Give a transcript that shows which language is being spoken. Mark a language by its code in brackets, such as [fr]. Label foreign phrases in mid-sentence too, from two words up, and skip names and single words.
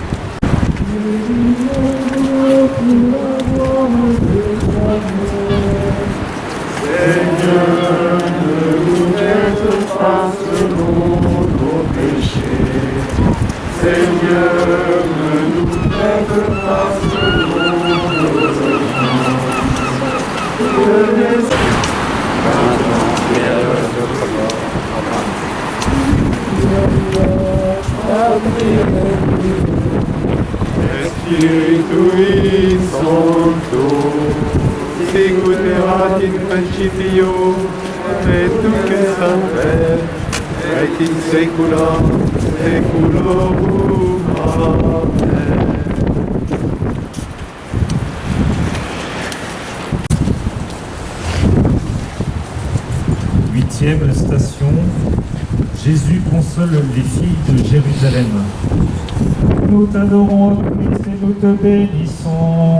[fr] Seigneur, ne nous laisse pas selon nos péchés. Seigneur, ne nous laisse pas selon nos offenses. [la] Spiritu Santo, sicut in principio, et nunc et semper, et in saecula saeculorum. Amen. [fr] Huitième station, Jésus console les filles de Jérusalem. Nous t'adorons, Christ, et nous te bénissons.